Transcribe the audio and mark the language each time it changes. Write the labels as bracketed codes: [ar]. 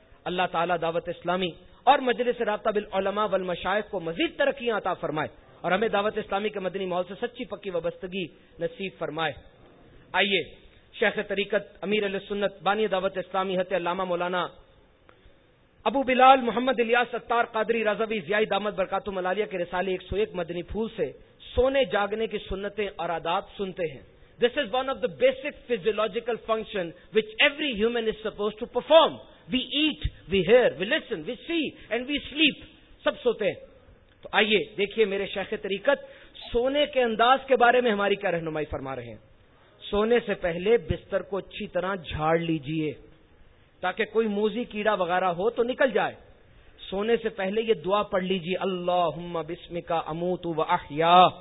[ur] اللہ تعالیٰ دعوت اسلامی اور مجلس رابطہ بالعلماء والمشائخ کو مزید ترقی عطا فرمائے اور ہمیں دعوت اسلامی کے مدنی ماحول سے سچی پکی وابستگی نصیب فرمائے. آئیے شیخ طریقت امیر علیہ سنت بانی دعوت اسلامی حضرت علامہ مولانا ابو بلال محمد الیاس ستار قادری رضوی ضیائی دامت برکاتہ ملالیہ کے رسالے 101 مدنی پھول سے سونے جاگنے کی سنتیں اور آداب سنتے ہیں. [en] This is one of the basic physiological function which every human is supposed to perform. We eat, we hear, we listen, we see and we sleep. [ur] سب سوتے ہیں. تو آئیے دیکھیے میرے شیخ طریقت سونے کے انداز کے بارے میں ہماری کیا رہنمائی فرما رہے ہیں. سونے سے پہلے بستر کو اچھی طرح جھاڑ لیجئے تاکہ کوئی موزی کیڑا وغیرہ ہو تو نکل جائے. سونے سے پہلے یہ دعا پڑھ لیجئے, [ar] اللہم بسمک اموت و احیا.